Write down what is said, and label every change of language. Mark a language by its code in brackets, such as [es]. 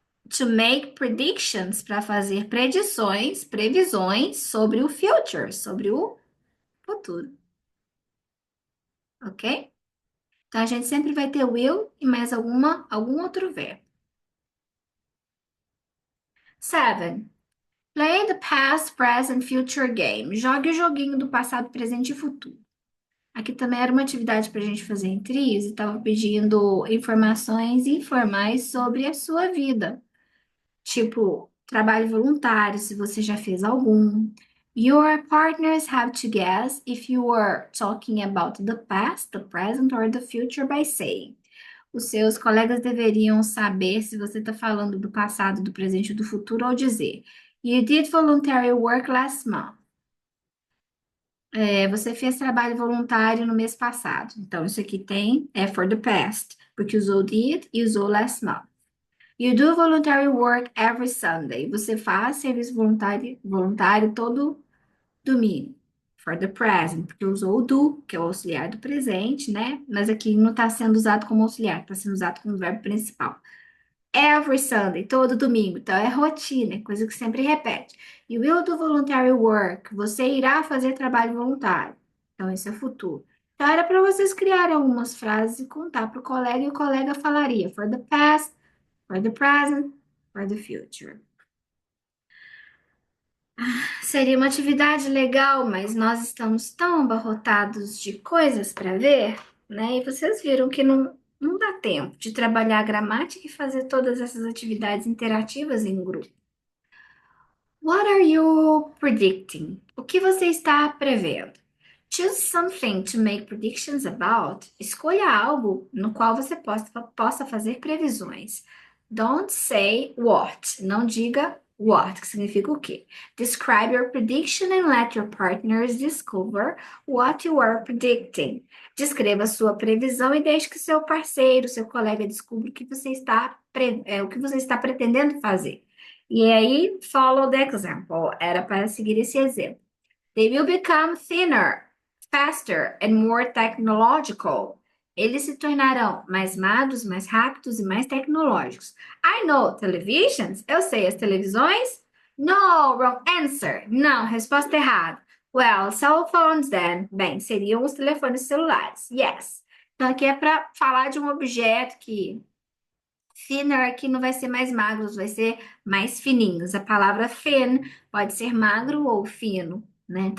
[en] To make predictions, [pt] para fazer predições, previsões sobre o future, sobre o futuro. Ok? Então, a gente sempre vai ter will e mais algum outro verbo. 7. [en] Play the past, present, future game. [pt] Jogue o joguinho do passado, presente e futuro. Aqui também era uma atividade para a gente fazer em trios e estava pedindo informações informais sobre a sua vida. Tipo, trabalho voluntário, se você já fez algum. [en] Your partners have to guess if you are talking about the past, the present or the future by saying. [pt] Os seus colegas deveriam saber se você está falando do passado, do presente ou do futuro ao dizer [en] You did voluntary work last month. [pt] Você fez trabalho voluntário no mês passado. Então, isso aqui é [en] for the past, [pt] porque usou did e usou last month. [en] You do voluntary work every Sunday. [pt] Você faz serviço voluntário todo domingo. [en] For the present, [pt] porque usou o do, que é o auxiliar do presente, né? Mas aqui não está sendo usado como auxiliar, está sendo usado como verbo principal. Every Sunday, todo domingo. Então, é rotina, é coisa que sempre repete. [en] You will do voluntary work. [pt] Você irá fazer trabalho voluntário. Então, isso é futuro. Então, era para vocês criarem algumas frases e contar para o colega, e o colega falaria [en] for the past, for the present, for the future. [pt] Seria uma atividade legal, mas nós estamos tão abarrotados de coisas para ver, né? E vocês viram que não dá tempo de trabalhar a gramática e fazer todas essas atividades interativas em grupo. [en] What are you predicting? [pt] O que você está prevendo? [en] Choose something to make predictions about. [pt] Escolha algo no qual você possa fazer previsões. [en] Don't say what. [pt] Não diga what, que significa o quê? [en] Describe your prediction and let your partners discover what you are predicting. [pt] Descreva sua previsão e deixe que seu parceiro, seu colega descubra o que você está pretendendo fazer. E aí, [en] follow the example. [pt] Era para seguir esse exemplo. [en] They will become thinner, faster and more technological. [pt] Eles se tornarão mais magros, mais rápidos e mais tecnológicos. [en] I know televisions. [pt] Eu sei as televisões. [en] No, wrong answer. [pt] Não, resposta errada. [en] Well, cell phones then. [pt] Bem, seriam os telefones celulares. Yes. Então aqui é para falar de um objeto que thinner aqui não vai ser mais magros, vai ser mais fininhos. A palavra thin pode ser magro ou fino, né?